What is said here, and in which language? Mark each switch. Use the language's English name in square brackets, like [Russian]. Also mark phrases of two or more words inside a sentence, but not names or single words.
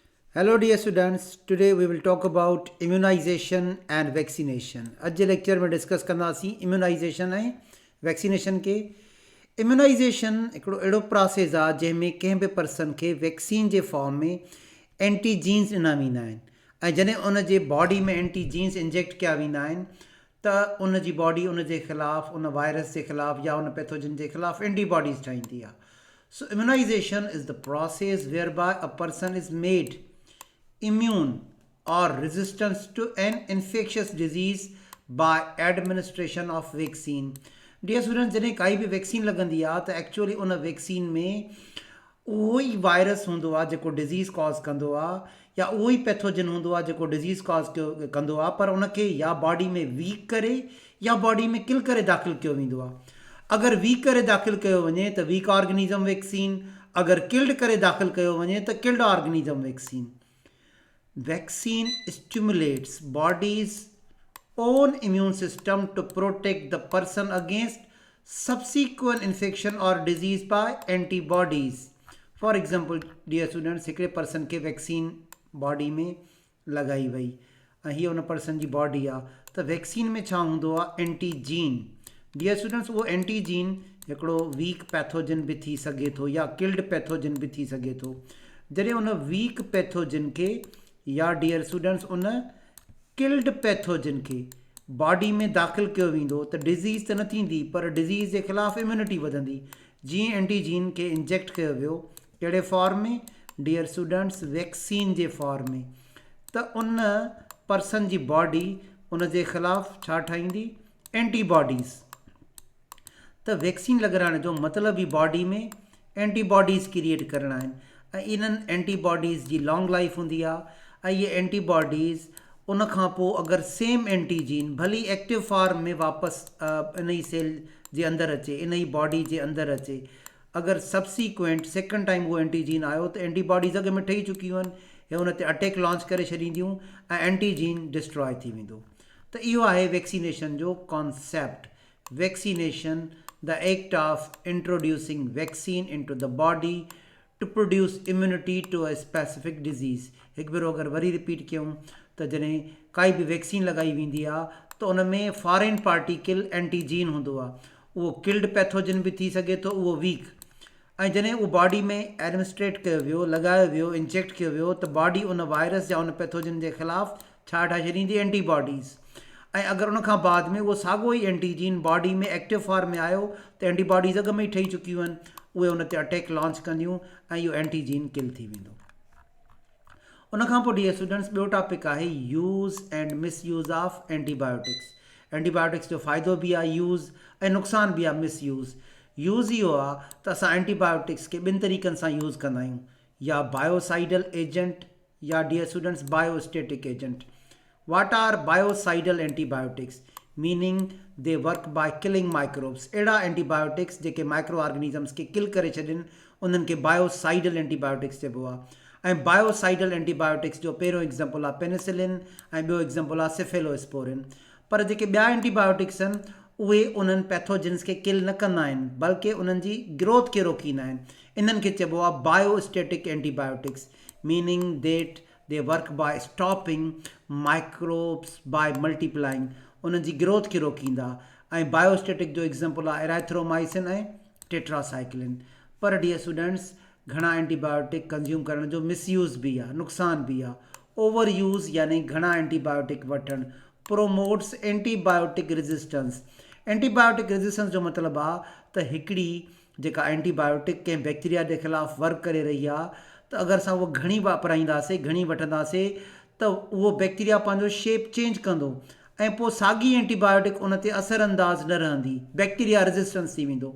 [English] Hello dear students, today we will talk about immunization and vaccination. [Sindhi] अॼु जे लेक्चर में डिस्कस कंदासीं इम्यूनाइज़ेशन ऐं वैक्सीनेशन खे। इम्यूनाइज़ेशन हिकिड़ो अहिड़ो प्रोसेस आहे जंहिंमें कंहिं बि पर्सन खे वैक्सीन जे फॉर्म में एंटीजीन्स ॾिना वेंदा आहिनि ऐं जॾहिं उन जे बॉडी में एंटीजीन्स इंजेक्ट कया वेंदा आहिनि त उन जी बॉडी उन जे ख़िलाफ़ु उन वायरस जे ख़िलाफ़ु या उन पैथोजन जे ख़िलाफ़ु एंटीबॉडीज़ ठाहींदी आहे. [English] So immunization is the process whereby a person is made immune or resistance to an infectious disease by administration of vaccine. Dear students, [Sindhi] जॾहिं काई बि वैक्सीन लॻंदी आहे त एक्चुअली उन वैक्सीन में उहो ई वायरस हूंदो आहे जेको [English] disease cause [Sindhi] कंदो आहे या उहो ई पैथोजन हूंदो आहे जेको [English] disease cause [Sindhi] कंदो आहे, पर उनखे या बॉडी में वीक करे या बॉडी में किल करे दाख़िल कयो वेंदो आहे. अगरि वीक करे दाख़िल कयो वञे त [English] weak organism vaccine, [Sindhi] अगरि किल्ड करे दाख़िल कयो वञे त [English] killed organism vaccine. Vaccine stimulates body's own immune system to protect the person against subsequent infection or disease by antibodies. For example, dear students, [Sindhi] हिकिड़े पर्सन खे वैक्सीन बॉडी में लॻाई वई ऐं हीअ उन पर्सन जी बॉडी आहे त वैक्सीन में छा हूंदो आहे एंटीजीन. [English] dear students, [Sindhi] उहो एंटीजीन हिकिड़ो [English] weak pathogen [Sindhi] बि थी सघे थो या [English] killed pathogen [Sindhi] बि थी सघे थो. जॾहिं उन [English] weak pathogen [Sindhi] खे या [English] dear students [Sindhi] उन [English] killed pathogen [Sindhi] खे बॉडी में दाख़िल कयो वेंदो त डिज़ीज़ त न थींदी पर डिज़ीज़ जे ख़िलाफ़ु इम्यूनिटी वधंदी. जीअं एंटीजीन खे इंजेक्ट कयो वियो कहिड़े फॉर्म में? [English] dear students, [Sindhi] वैक्सीन जे फॉर्म में. त उन पर्सन जी बॉडी उन जे ख़िलाफ़ु छा ठाहींदी? एंटीबॉडीज़. त वैक्सीन लॻाइण जो मतिलबु ई बॉडी में [English] antibodies create [Sindhi] करणा आहिनि ऐं इन्हनि एंटीबॉडीज़ जी [English] long life [Sindhi] हूंदी आहे ऐं इहे एंटीबॉडीज़ उन खां पोइ अगरि [English] same antigen [Sindhi] भली [English] active form [Sindhi] में वापसि इन ई सेल जे अंदरि अचे, इन ई बॉडी जे अंदरि अचे, अगरि [English] subsequent second time [Sindhi] उहो एंटीजीन आयो त एंटीबॉडीज़ अॻ में ठही चुकियूं आहिनि, हे हुन ते [English] attack launch [Sindhi] करे छॾींदियूं ऐं एंटीजीन डिस्ट्रॉय थी वेंदो. त इहो आहे वैक्सीनेशन जो कॉन्सेप्ट. वैक्सीनेशन, [English] the act of introducing vaccine into the body to produce immunity to a specific disease. [Sindhi] हिकु भेरो अगरि वरी रिपीट कयूं त जॾहिं काई बि वैक्सीन लॻाई वेंदी आहे त उन में [English] foreign particle antigen [Sindhi] हूंदो आहे. उहो [English] killed pathogen [Sindhi] बि थी सघे थो, उहो वीक. ऐं जॾहिं उहो बॉडी में एडमिनिस्ट्रेट कयो वियो, लॻायो वियो, इंजेक्ट कयो वियो त बॉडी उन वायरस या उन पैथोजन जे ख़िलाफ़ु छा ठाहे छॾींदी? एंटीबॉडीज़. ऐं अगरि उन खां बाद में उहो साॻियो ई एंटीजीन बॉडी में [English] active form [Sindhi] में आयो त एंटीबॉडीज़ अॻ में ई ठही चुकियूं आहिनि, उहे उन ते [English] attack launch [Sindhi] कंदियूं ऐं इहो एंटीजीन किल थी वेंदो. उन खां पोइ [English] dear students [Sindhi] ॿियो टॉपिक आहे [English] use and misuse of antibiotics. [Sindhi] एंटीबायोटिक्स जो फ़ाइदो बि आहे यूज़ ऐं नुक़सान बि आहे मिसयूज़. यूज़ इहो आहे त असां एंटीबायोटिक्स खे ॿिनि तरीक़नि सां यूज़ कंदा आहियूं, या [English] biocidal agent [Sindhi] या [English] dear students biostatic agent. What are biocidal antibiotics? Meaning they work by killing microbes. [Sindhi] अहिड़ा एंटीबायोटिक्स जेके [English] micro organisms [Sindhi] खे किल करे छॾनि उन्हनि खे [English] biocidal antibiotics [Sindhi] चइबो आहे. ऐं बायोसाइडल एंटीबायोटिक्स जो पहिरियों एग्ज़ाम्पल आहे पेनिसिलिन ऐं ॿियो एग्ज़ाम्पल आहे सेफेलोस्पोरिन. पर जेके ॿिया एंटीबायोटिक्स आहिनि उहे उन्हनि पैथोजन्स खे किल न कंदा आहिनि बल्कि उन्हनि जी ग्रोथ खे रोकींदा आहिनि. इन्हनि खे चइबो आहे [English] biostatic antibiotics. meaning that they work by stopping microbes by multiplying. [Sindhi] उन्हनि जी ग्रोथ खे रोकींदा. ऐं बायोस्टेटिक जो एग्ज़ाम्पल आहे एराथ्रोमाइसिन ऐं टेट्रासाइक्लिन. पर [English] dear students, [Sindhi] घणा एंटीबायोटिक कंज्यूम करण जो मिसयूज़ बि आहे, नुक़सान बि आहे. [English] over use [Sindhi] यानी घणा एंटीबायोटिक वठणु [English] promotes antibiotic resistance. antibiotic resistance [Sindhi] जो मतिलबु आहे त हिकिड़ी जेका एंटीबायोटिक कंहिं बैक्टीरिया जे ख़िलाफ़ु वर्क करे रही आहे त अगरि असां उहो घणी वापराईंदासीं, घणी वठंदासीं त उहो बैक्टीरिया पंहिंजो [English] shape change [Sindhi] कंदो ऐं पोइ साॻी एंटीबायोटिक उन ते असरअंदाज़ न रहंदी, बैक्टीरिया रेजिस्टेंस थी वेंदो.